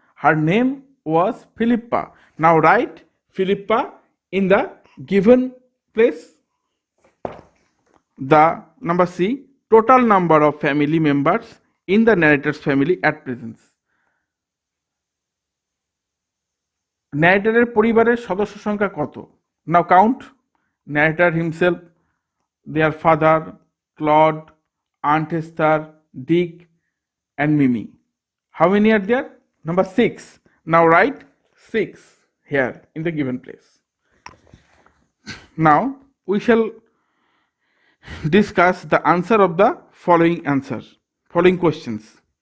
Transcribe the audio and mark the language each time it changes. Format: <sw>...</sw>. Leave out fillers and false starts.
<en>Her name was Philippa. Now write Philippa in the given place. The number C, total number of family members in the narrator's family at present.</en> <bn>narrator পরিবারের সদস্য সংখ্যা কত?</bn> <en>Now count. Narrator himself, their father, Claude, Aunt Esther, Dick and Mimi. How many are there? Number 6. Now write 6 here in the given place. Now we shall discuss the answer of the following questions.</en>